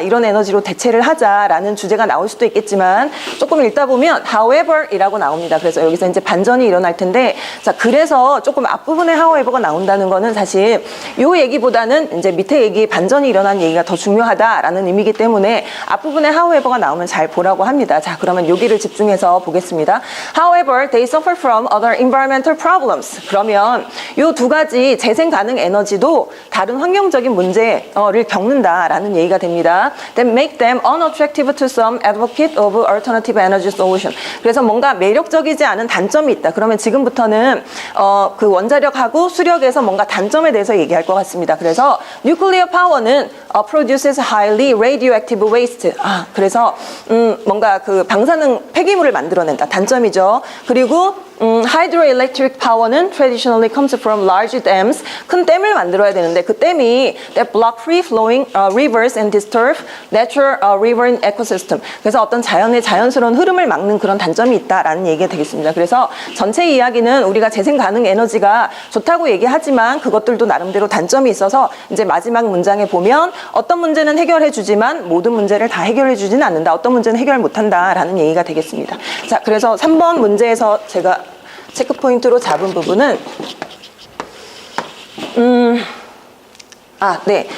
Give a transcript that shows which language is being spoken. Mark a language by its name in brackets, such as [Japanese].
[Korean] 이런 에너지로 대체를 하자라는 주제가 나올 수도 있겠지만 조금 읽다 보면 however 이라고 나옵니다. 그래서 여기서 이제 반전이 일어날 텐데 자, 그래서 조금 앞부분에 however가 나온다는 거는 사실 요 얘기보다는 이제 밑에 얘기 반전이 일어난 얘기가 더 중요하다라는 의미이기 때문에 앞부분에 however가 나오면 잘 보라고 합니다. 자, 그러면 여기를 집중해서 보겠습니다. [English] However, they suffer from other environmental problems. [Korean] 그러면 요 두 가지 재생 가능 에너지도 다른 환경적인 문제를 겪는다라는 얘기가 됩니다. [English] That make them unattractive to some advocate of alternative energy solution. [Korean] 그래서 뭔가 매력적이지 않은 단점이 있다. 그러면 지금부터는 그 원자력하고 수력에서 뭔가 단점에 대해서 얘기할 것 같습니다. 그래서 [English] nuclear power는 produces highly radioactive waste. [Korean] 그래서 뭔가 그 방사능 폐기물을 만들어낸다. 단점이죠. 그리고 [English] hydroelectric power는 traditionally comes from large dams. [Korean] 큰 댐을 만들어야 되는데 그 댐이 [English] that block free flowing rivers and disturb natural river ecosystem. [Korean] 그래서 어떤 자연의 자연스러운 흐름을 막는 그런 단점이 있다라는 얘기가 되겠습니다. 그래서 전체 이야기는 우리가 재생 가능 에너지가 좋다고 얘기하지만 그것들도 나름대로 단점이 있어서 이제 마지막 문장에 보면 어떤 문제는 해결해 주지만 모든 문제를 다 해결해 주지는 않는다. 어떤 문제는 해결 못한다라는 얘기가 되겠습니다. 자, 그래서 3번 문제에서 제가 체크 포인트로 잡은 부분은 네.